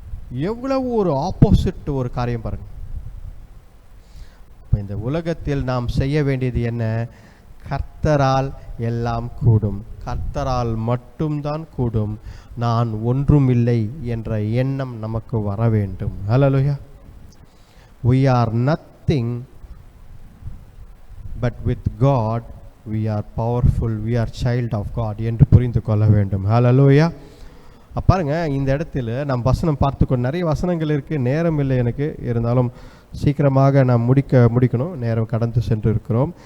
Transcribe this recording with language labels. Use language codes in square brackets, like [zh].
[ta] எவ்வளவு ஒரு ஆப்போசிட் ஒரு காரியம் பாருங்க. இந்த உலகத்தில் நாம் செய்ய வேண்டியது என்ன? கர்த்தரால் எல்லாம் கூடும், கர்த்தரால் மட்டும்தான் கூடும், நான் ஒன்றுமில்லை என்ற எண்ணம் நமக்கு வர வேண்டும். ஹல்லேலூயா. [en] We are nothing, but with God we are powerful, we are child of God [ta] என்று புரிந்து கொள்ள வேண்டும். ஹல்லேலூயா. பாருங்க, இந்த இடத்துல நாம் வசனம் பார்த்துக்கொண்டு நிறைய வசனங்கள் இருக்குது, நேரம் இல்லை எனக்கு, இருந்தாலும் சீக்கிரமாக நாம் முடிக்கணும், நேரம் கடந்து சென்று இருக்கிறோம்.